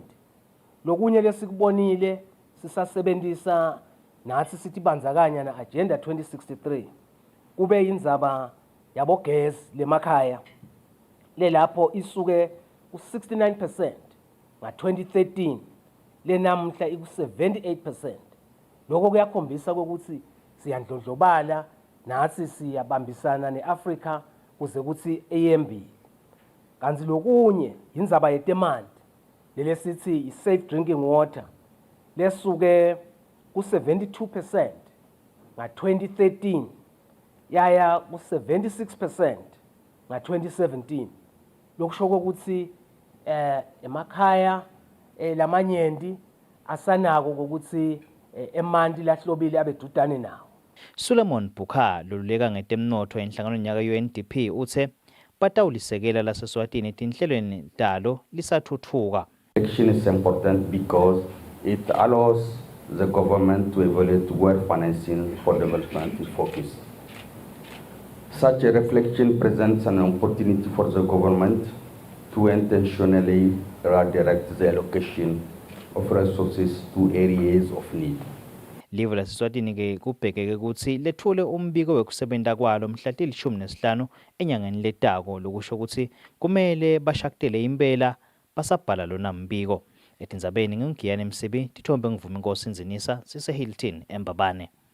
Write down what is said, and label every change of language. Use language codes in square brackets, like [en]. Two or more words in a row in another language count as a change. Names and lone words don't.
[ss] Lokunye lesikubonile sisasebenzisa nathi sithi bandzakanya na Agenda 2063 kube indzaba yabogesi lemakhaya lelapho isuke ku-69% nga-2013 lenamhla iku-78%. Lokho kuyakhombisa ukuthi siyandlondlobala nathi siyabambisana ne-Afrika kuze kuthi eyembili. Kanti lokunye indzaba yetemanti lele sithi [en] safe drinking water [ss] lesuke ku-72% nga-2013 yaya ku-76% nga-2017. Lokusho ukuthi emakhaya lamanyenti asanako ukuthi emanti lahlobile abedudane nawo. Suleiman Bukha loluleka ngetemnotho enhlanganweni yaka UNDP uthe batawulisekela laseSwatini tinhlelweni talo lisathuthuka. [en] Election is important because it allows the government to evaluate where financing for development is focused. Such a reflection presents an opportunity for the government to intentionally redirect the allocation of resources to areas of need. [ss] Live laseSwatini ke kubhekeke ukuthi lethule umbiko wekusebenta kwalo mhla til-15 enyangeni letako lokusho ukuthi kumele bashakutele impela basabhala lona mbiko. Etindzabeni ngingiyane Msibi tithombe ngivuma inkosi Nzinisa sise-Hilton eMbabane.